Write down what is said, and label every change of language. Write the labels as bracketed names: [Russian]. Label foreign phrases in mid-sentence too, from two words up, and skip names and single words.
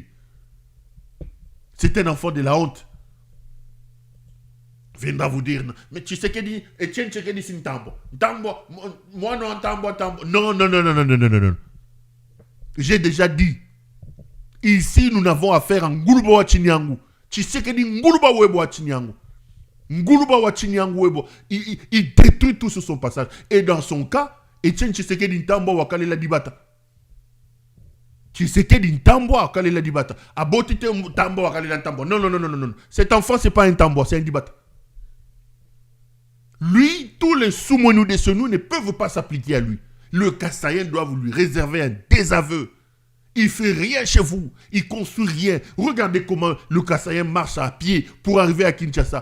[French] C'est un enfant de la honte. Viendra vous dire, mais Tshisekedi, Etienne Tshisekedi, c'est Ntambo. Ntambo, moi non, Ntambo. Non. J'ai déjà dit, ici nous n'avons affaire à Nguluba wa Chinyangu. Tshisekedi Nguluba webo wa Chinyangu. Nguluba wa Chinyangu webo. Il détruit tout sur son passage. Et dans son cas, Etienne Tshisekedi Ntambo wa Kalela Dibata. Tshisekedi Ntambo wa Kalela Dibata. Abotite Ntambo wa Kalela Ntambo. Non. Cet enfant, c'est pas un Ntambo, c'est un Dibata. Lui, tous les sous-monous de ce nous ne peuvent pas s'appliquer à lui. Le Kassaïen doit vous lui réserver un désaveu. Il fait rien chez vous. Il construit rien. Regardez comment le Kassaïen marche à pied pour arriver à Kinshasa.